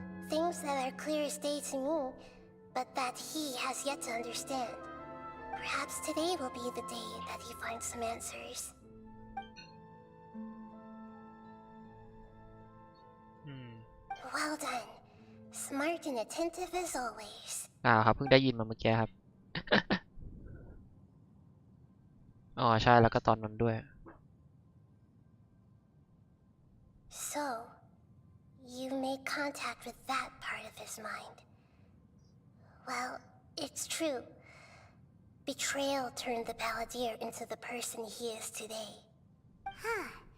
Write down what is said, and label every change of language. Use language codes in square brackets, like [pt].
[en] Things that are clear as day to me, but that he has yet to understand. Perhaps today will be the day that he finds some answers. อืม Well done. Smart and attentive as always. [th] ครับเพิ่งได้ยินมาเมื่อกี้ครับ อ๋อใช่แล้วก็ตอนนั้นด้วย [en] So, you made contact with that part of his mind. Well, it's true. Betrayal turned the Balladeer into the person he is today. Huh.